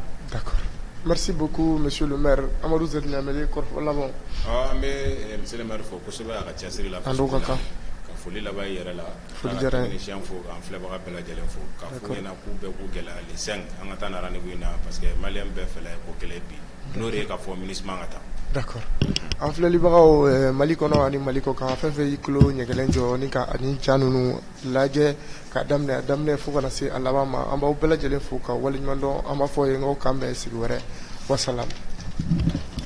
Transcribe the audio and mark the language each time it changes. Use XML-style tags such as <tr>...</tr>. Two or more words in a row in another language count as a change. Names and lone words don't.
<fr>D'accord. Merci beaucoup monsieur le maire Amadou Z Ɲamele</fr> <bm>kɔrɔfɔ laban. An bɛ</bm> <fr>monsieur le maire</fr> <bm>fo kosɛbɛ a ka cɛsiri la. An n'o ka kan. Ka foli laban i yɛrɛ la. Foli diyara n ye. Ka fo k'an filɛbaga bɛɛ lajɛlen fo k'a fɔ ɲɛna k'u bɛɛ k'u gɛlɛya le 5 an ka taa na rendez-vous in na</bm> <fr>parce que</fr> <bm>malien bɛɛ fɛla ye ko kɛlɛ bi n'o de ye k'a fɔ MINUSMA ka taa.</bm> <fr>D'accord.</fr> <bm>An filɛlibagaw Mali kɔnɔ ani Mali kɔ kan fɛn fɛn y'i tulo ɲɛgɛlen jɔ ni ka ani ja ninnu lajɛ k'a daminɛ fo kana se a laban ma an b'aw bɛɛ lajɛlen fo ka waleɲuman dɔn an b'a fɔ ye n ko k'an bɛn sigi wɛrɛ wasalam.</bm>